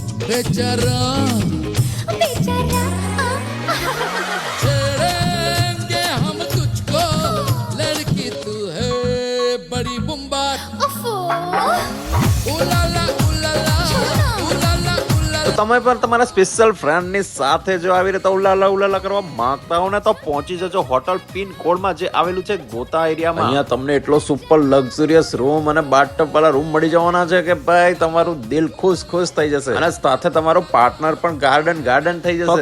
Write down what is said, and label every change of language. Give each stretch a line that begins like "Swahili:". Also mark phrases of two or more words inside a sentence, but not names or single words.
Hindi: बेचारा बेचारा छेड़ेंगे हम तुझको लड़की तू है बड़ी बुम्बाट ओफो उलाला उलाला उलाला
Gujarati: તો તમે પણ તમારા
English: special friend
Gujarati: ની સાથે જો આવી રીતે ઉલાલા ઉલાલા કરવા માંગતા હો ને તો પહોંચી જજો હોટલ પિન કોડમાં જે આવેલું છે ગોતા એરિયામાં. અહીંયા તમને એટલો
English: super luxurious room
Gujarati: અને બાથટબ વાળા રૂમ મળી જવાના છે કે ભાઈ તમારું દિલ ખુશ થઈ જશે અને સાથે તમારો પાર્ટનર પણ ગાર્ડન થઈ જશે.